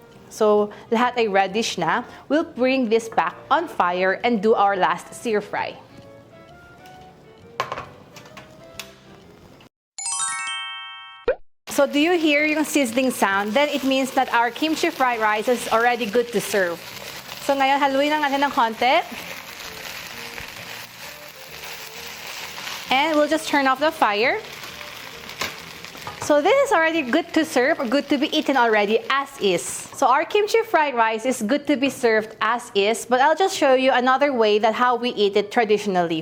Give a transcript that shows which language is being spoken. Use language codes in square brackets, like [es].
[en] So, [tl] lahat ay [en] reddish na. We'll bring this back on fire and do our last stir fry. So, do you hear yung sizzling sound? Then it means that our kimchi fried rice is already good to serve. [tl] So, ngayon, haluin lang natin ng konti. [en] And we'll just turn off the fire. So this is already good to serve or good to be eaten already as is. So our kimchi fried rice is good to be served as is, but I'll just show you another way that how we eat it traditionally.